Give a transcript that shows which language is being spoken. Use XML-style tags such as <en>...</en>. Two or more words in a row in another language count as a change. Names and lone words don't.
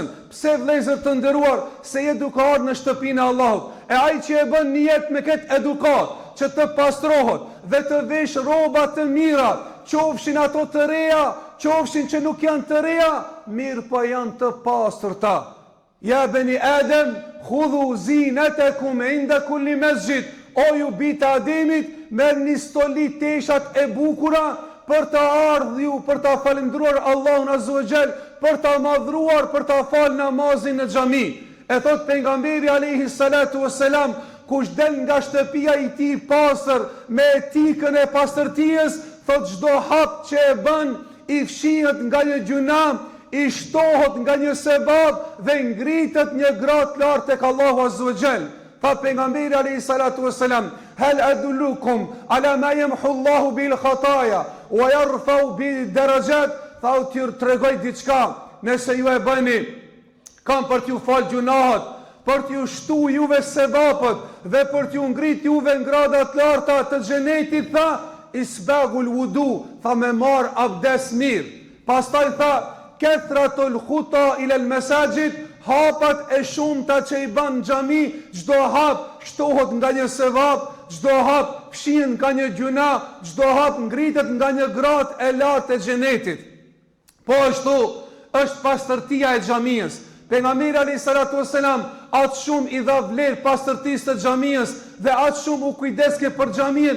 <sq>Pse vëllezër të nderuar, se edukat në shtëpinë e Allahut. E ai që e bën niyet me këtë edukat, që të pastrohet dhe të vesh rroba të mira, qofshin ato të reja, qofshin që nuk janë të reja, mirë po janë të pastërta.</sq> <ar>يا بني آدم, خذوا زينتكم عند كل مسجد.</ar> <sq>O ju bitë Ademit, merrni stoli teshat e bukura për të ardhur, për të falendruar Allahun</sq> <ar>عز وجل,</ar> <sq>për të madhruar, për të fal namazin në xhami. E thot pejgamberi</sq> <ar>عليه الصلاة والسلام,</ar> <sq>kush del nga shtëpia i tij pastër me etikën e pastërtisë, thot çdo hap që e bën i fshihet nga një gjuna, i shtohet nga një sebab dhe ngritet një gradë lart tek Allahu</sq> <ar>عز وجل.</ar> <sq>Tha pejgamberi</sq> <ar>عليه الصلاة والسلام، هل أدلكم على ما يمحو الله به الخطايا ويرفع به الدرجات.</ar> <sq>Tha t'ju tregoj diçka, nëse ju e bëni, kam për t'ju fal gjunahet, për t'ju shtu juve sebapët dhe për t'ju ngrit juve në gradat larta të xhenetit. Tha</sq> <ar>إسباغ الوضوء,</ar> <sq>tha me marr abdes mirë. Pastaj tha</sq> <ar>كثرة الخطا إلى المساجد,</ar> <sq>hapat e shumta që i ban xhami, çdo hap shtohet nga një sevap, çdo hap fshihen nga një gjuna, çdo hap ngritet nga një gradë e lartë e xhenetit. Po ashtu është pastërtia e xhamisë. Pejgamberi</sq> <ar>عليه الصلاة والسلام</ar> <sq>atë shumë i dha vlerë pastërtisë të xhamisë dhe atë shumë u kujdeske për xhamin</sq>